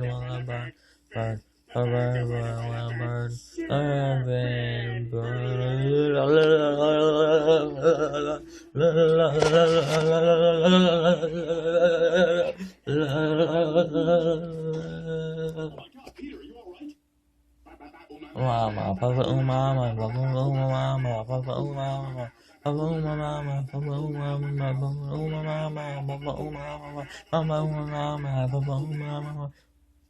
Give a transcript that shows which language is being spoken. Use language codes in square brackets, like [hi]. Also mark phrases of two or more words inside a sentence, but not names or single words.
[en] Well, a bird, bird. A bird, well, a bird. A Peter, are you all right? Mama, Papa, Mama, Papa, Mama, Papa, Mama, Papa, Mama, Papa, Mama, Papa, Mama, Papa, Mama, Mama, Papa, Mama,